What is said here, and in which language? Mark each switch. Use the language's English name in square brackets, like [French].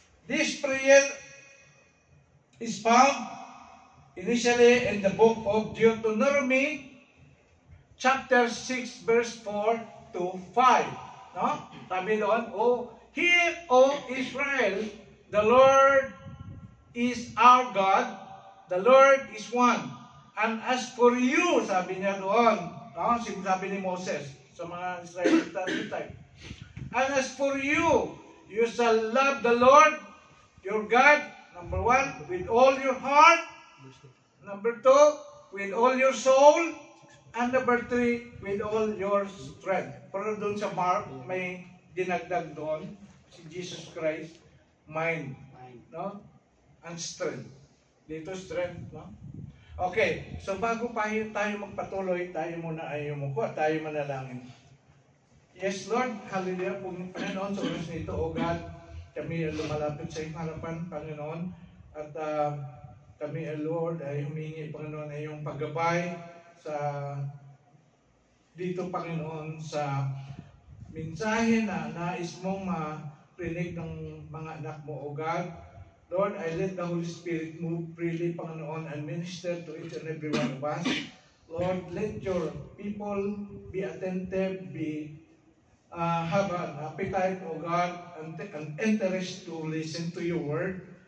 [English] This prayer is found initially in the book of Deuteronomy, chapter 6, verse 4 to 5. No? [Filipino] Sabi doon, [English] Hear, O Israel, the Lord is our God, the Lord is one. And as for you, [Filipino] sabi niya doon, no? Sabi ni Moses sa mga Israelita type. [English] And as for you, you shall love the Lord, your God, number 1, with all your heart, number 2, with all your soul, and number 3, with all your strength. [Filipino] Pero doon sa Mark, may dinagdag doon, si Jesus Christ, mind, no? And strength. Dito strength, no? Okay, so bago pa tayo magpatuloy, tayo muna ay umuko, tayo manalangin. Yes, Lord, hallelujah, Panginoon, sa oras nito, O God, kami lumalapit sa iyong harapan, Panginoon, at kami, Lord, ay humingi, Panginoon, ay iyong paggabay sa dito, Panginoon, sa mensahe na nais mong marinig ng mga anak mo, O God. [English] Lord, I let the Holy Spirit move freely, Panginoon, and minister to each and every one of us. Lord, let your people be attentive, have an appetite, O God, and an interest to listen to your word.